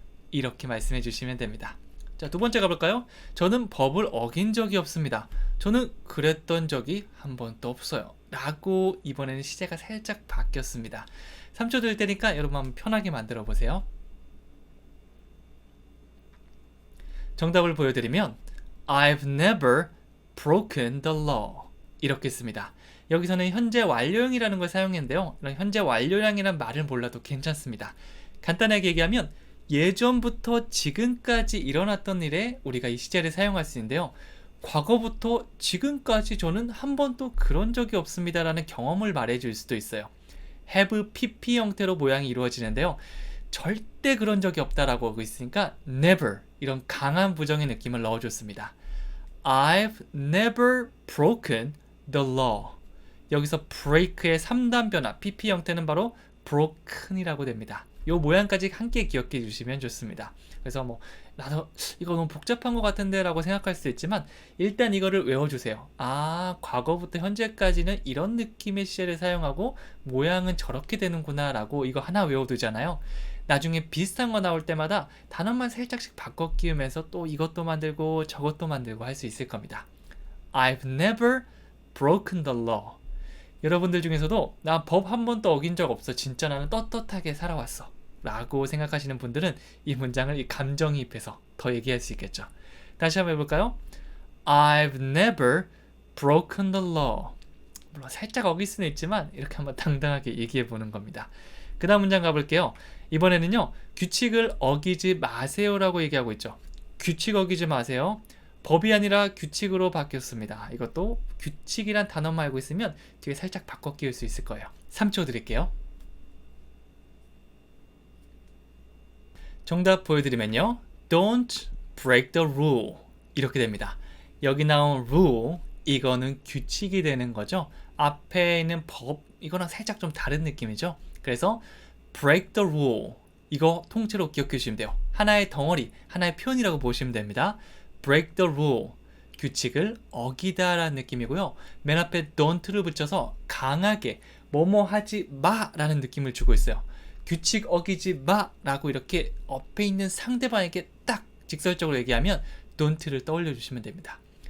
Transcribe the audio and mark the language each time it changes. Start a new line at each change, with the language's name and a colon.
Korean: 이렇게 말씀해 주시면 됩니다. 자, 두 번째 가볼까요? 저는 법을 어긴 적이 없습니다. 저는 그랬던 적이 한 번도 없어요. 라고 이번에는 시제가 살짝 바뀌었습니다. 3초 들 테니까 여러분 한번 편하게 만들어 보세요. 정답을 보여드리면
English: I've never broken the law
Korean: 이렇게 씁니다. 여기서는 현재 완료형이라는 걸 사용했는데요. 현재 완료형이라는 말을 몰라도 괜찮습니다. 간단하게 얘기하면 예전부터 지금까지 일어났던 일에 우리가 이 시제를 사용할 수 있는데요. 과거부터 지금까지 저는 한 번도 그런 적이 없습니다 라는 경험을 말해줄 수도 있어요. have pp 형태로 모양이 이루어지는데요. 절대 그런 적이 없다라고 하고 있으니까 never 이런 강한 부정의 느낌을 넣어줬습니다.
English: I've never broken the law.
Korean: 여기서 break의 3단 변화 pp 형태는 바로 broken이라고 됩니다. 이 모양까지 함께 기억해 주시면 좋습니다. 그래서 뭐 나도 이거 너무 복잡한 것 같은데 라고 생각할 수도 있지만 일단 이거를 외워주세요. 아, 과거부터 현재까지는 이런 느낌의 시제를 사용하고 모양은 저렇게 되는구나 라고 이거 하나 외워두잖아요. 나중에 비슷한 거 나올 때마다 단어만 살짝씩 바꿔 끼우면서 또 이것도 만들고 저것도 만들고 할 수 있을 겁니다.
English: I've never broken the law.
Korean: 여러분들 중에서도 나 법 한 번도 어긴 적 없어. 진짜 나는 떳떳하게 살아왔어. 라고 생각하시는 분들은 이 문장을 이 감정이입해서 더 얘기할 수 있겠죠. 다시 한번 해볼까요?
English: I've never broken the law.
Korean: 물론 살짝 어길 수는 있지만 이렇게 한번 당당하게 얘기해 보는 겁니다. 그 다음 문장 가볼게요. 이번에는요. 규칙을 어기지 마세요 라고 얘기하고 있죠. 규칙 어기지 마세요. 법이 아니라 규칙으로 바뀌었습니다. 이것도 규칙이란 단어만 알고 있으면 뒤에 살짝 바꿔 끼울 수 있을 거예요. 3초 드릴게요. 정답 보여드리면요.
English: Don't break the rule.
Korean: 이렇게 됩니다. 여기 나온 rule, 이거는 규칙이 되는 거죠. 앞에 있는 법, 이거랑 살짝 좀 다른 느낌이죠.
English: 그래서 break the rule.
Korean: 이거 통째로 기억해 주시면 돼요. 하나의 덩어리, 하나의 표현이라고 보시면 됩니다.
English: break the rule.
Korean: 규칙을 어기다 라는 느낌이고요. 맨 앞에 don't를 붙여서 강하게 뭐뭐 하지 마 라는 느낌을 주고 있어요. 규칙 어기지 마 라고 이렇게 옆에 있는 상대방에게 딱 직설적으로 얘기하면 don't를 떠올려 주시면 됩니다.